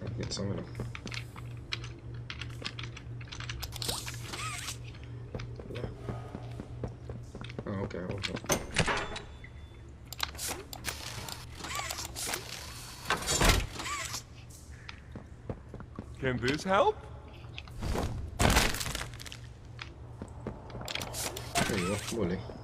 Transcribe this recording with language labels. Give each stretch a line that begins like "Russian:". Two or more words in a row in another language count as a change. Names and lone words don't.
English: Samela. Okay. Can this help?
Arabic: ايوه قولي.